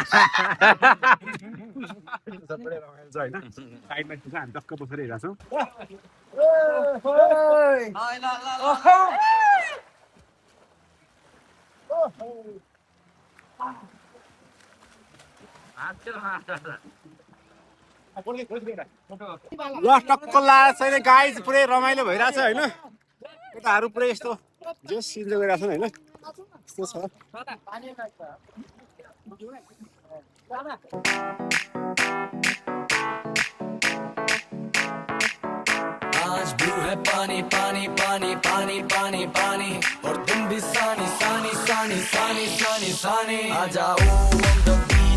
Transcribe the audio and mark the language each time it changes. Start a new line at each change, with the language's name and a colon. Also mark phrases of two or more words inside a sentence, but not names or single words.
Nepali: सबैले रमाइलो छ होइन साइडमा चाहिँ हामी टक्क बसेर हेरेको छौँ ल टक्क लाएर चाहिँ गाइज पुरै रमाइलो भइरहेछ होइन केटाहरू पुरै यस्तो जस इन्जोय गरिरहेको छन् होइन यस्तो छ
Hindi: आज ब्लू है पानी पानी पानी पानी पानी पानी और तुम भी सानी सानी सानी सानी सानी सानी आ जाओ